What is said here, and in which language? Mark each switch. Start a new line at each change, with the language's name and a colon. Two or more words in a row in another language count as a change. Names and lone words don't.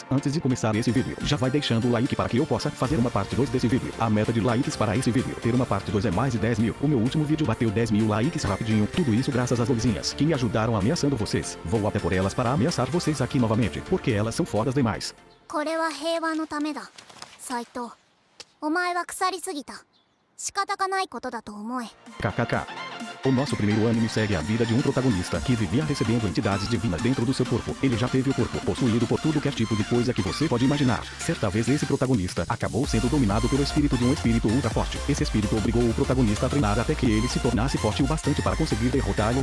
Portuguese: Antes de começar esse vídeo, já vai deixando o like para que eu possa fazer uma parte 2 desse vídeo. A meta de likes para esse vídeo ter uma parte 2 é mais de 10 mil. O meu último vídeo bateu 10 mil likes rapidinho, tudo isso graças às luzinhas que me ajudaram ameaçando vocês. Vou até por elas para ameaçar vocês aqui novamente, porque elas são fodas demais.
Japanese: これは平和のためだ。斉藤、お前は腐りすぎた。仕方がないことだと思え。 KKK.
Portuguese: O nosso primeiro anime segue a vida de um protagonista que vivia recebendo entidades divinas dentro do seu corpo. Ele já teve o corpo possuído por tudo que é tipo de coisa que você pode imaginar. Certa vez esse protagonista acabou sendo dominado pelo espírito de um espírito ultra forte. Esse espírito obrigou o protagonista a treinar até que ele se tornasse forte o bastante para conseguir derrotá-lo.